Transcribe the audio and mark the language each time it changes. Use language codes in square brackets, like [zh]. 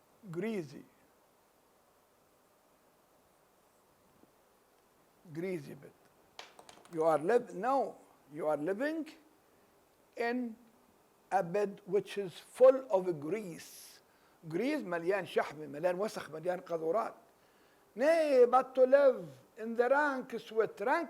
[en] Greasy bed. You are living in a bed which is full of grease. [ar] Grease مليان شحم، مليان وسخ، مليان قذورات. [en] Nay, but to live in the rank sweat.